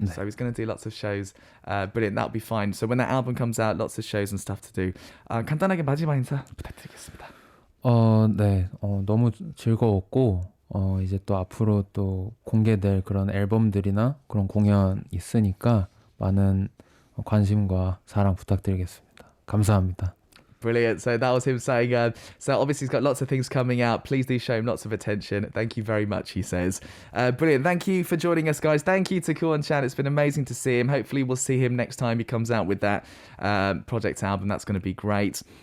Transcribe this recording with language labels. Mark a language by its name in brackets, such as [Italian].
[English] So he's going to do lots of shows. Brilliant. That'll be fine. So when that album comes out, lots of shows and stuff to do. [Korean] 간단하게 마지막 인사 부탁드리겠습니다. 네. 너무 즐거웠고 이제 또 앞으로 또 공개될 그런 앨범들이나 그런 공연 있으니까 많은 관심과 사랑 부탁드리겠습니다. 감사합니다. [English] Brilliant. So that was him saying, so obviously he's got lots of things coming out. Please do show him lots of attention. Thank you very much, he says. Brilliant. Thank you for joining us, guys. Thank you to Ku OneChan. It's been amazing to see him. Hopefully we'll see him next time he comes out with that project album. That's going to be great.